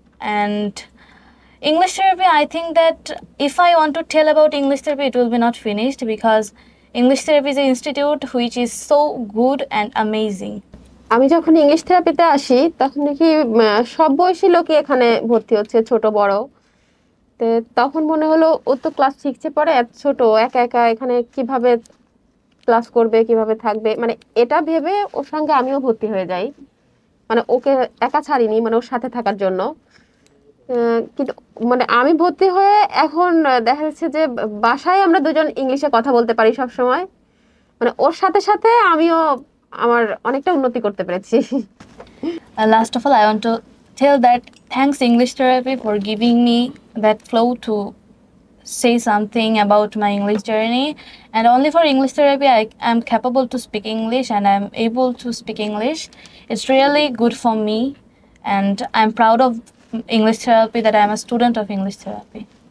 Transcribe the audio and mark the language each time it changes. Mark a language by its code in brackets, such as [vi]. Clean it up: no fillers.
[en] And English therapy, I think that if I want to tell about English therapy, it will be not finished, because English therapy is an institute which is so good and amazing. [bn] আমি যখন English থেরাপিতে আসি তখন দেখি সব বয়সী লোকই এখানে ভর্তি হচ্ছে, ছোট বড়। তো তখন মনে হলো ও তো ক্লাস 6-এ পড়ে, এত ছোট, একা একা এখানে কিভাবে ক্লাস করবে, কিভাবে থাকবে, মানে এটা ভেবে ওর সঙ্গে আমিও ভর্তি হয়ে যাই। মানে ওকে একা ছাড়িনি, মানে ওর সাথে থাকার জন্য। কিন্তু মানে আমি ভর্তি হয়ে এখন দেখা যাচ্ছে যে বাসায় আমরা দুজন ইংলিশে কথা বলতে পারি সব সময়। মানে ওর সাথে সাথে আমিও আমার অনেকটা উন্নতি করতে পেরেছি। [en] Last of all, I want to tell that thanks English therapy for giving me that flow to say something about my English journey. And only for English therapy I am capable to speak English, and I am able to speak English. It's really good for me, and I'm proud of English therapy, that I am a student of English therapy.